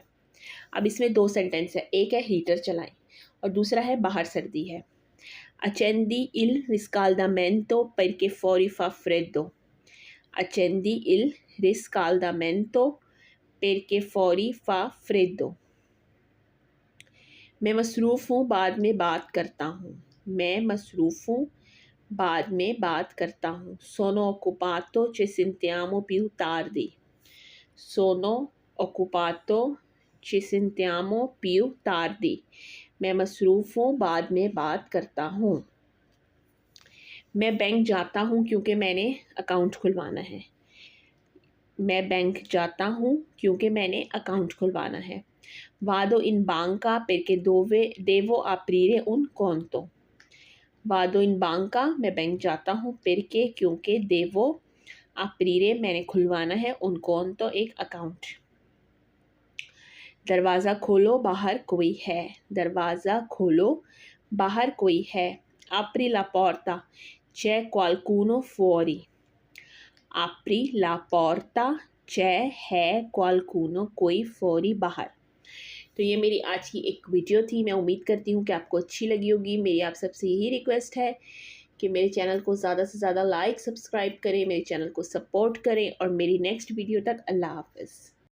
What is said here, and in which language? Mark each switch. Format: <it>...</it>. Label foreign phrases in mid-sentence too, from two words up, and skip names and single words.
<hi>अब इसमें दो सेंटेंस है, एक है हीटर चलाएं और दूसरा है बाहर सर्दी है।</hi> <it>Accendi il riscaldamento perché fuori fa freddo. Accendi il riscaldamento perché fuori fa freddo.</it> <hi>मैं मसरूफ़ हूँ, बाद में बात करता हूँ। मैं मसरूफ़ हूँ, बाद में बात करता हूँ।</hi> <it>Sono occupato, ci sentiamo più tardi. Sono occupato, ci sentiamo più tardi.</it> <hi>मैं मसरूफ़ हूँ, बाद में बात करता हूँ। मैं बैंक जाता हूँ क्योंकि मैंने अकाउंट खुलवाना है। मैं बैंक जाता हूँ क्योंकि मैंने अकाउंट खुलवाना है।</hi> <it>Vado in banca perché devo aprire un conto. Vado in banca,</it> <hi>मैं बैंक जाता हूँ, perché क्योंकि</hi> <it>devo aprire</it> <hi>मैंने खुलवाना है,</hi> <it>un conto एक अकाउंट।</it> <hi>दरवाज़ा खोलो, बाहर कोई है। दरवाज़ा खोलो, बाहर कोई है।</hi> <it>Apri la porta, c'è qualcuno fuori. Apri la porta, c'è qualcuno, कोई fuori बाहर।</it> <hi>तो ये मेरी आज की एक वीडियो थी। मैं उम्मीद करती हूँ कि आपको अच्छी लगी होगी। मेरी आप सबसे यही रिक्वेस्ट है कि मेरे चैनल को ज़्यादा से ज़्यादा लाइक, सब्सक्राइब करें, मेरे चैनल को सपोर्ट करें और मेरी नेक्स्ट वीडियो तक अल्लाह हाफ़िज़।</hi>